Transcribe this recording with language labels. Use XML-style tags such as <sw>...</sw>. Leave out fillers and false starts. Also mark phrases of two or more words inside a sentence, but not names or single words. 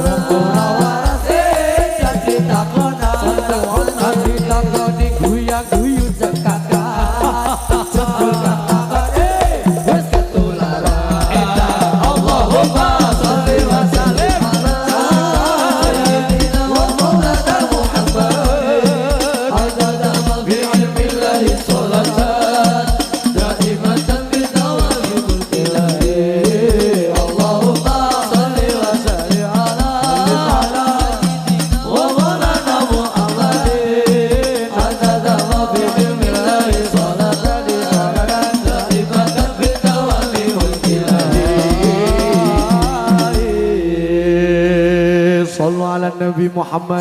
<jv>ora warase jadi takonan jadi takoni guyang-guyu cekakak jebul kakakane wis ketularan</jv> <ar>اللهم صل وسلم على سيدنا ومولانا محمد عدد ما في علم الله صلاة دائمة بدوام ملك الله اللهم صل وسلم على سيدنا ومولانا محمد عدد ما في علم الله صلاة دائمة بدوام ملك الله صلوا على النبي محمد.</ar>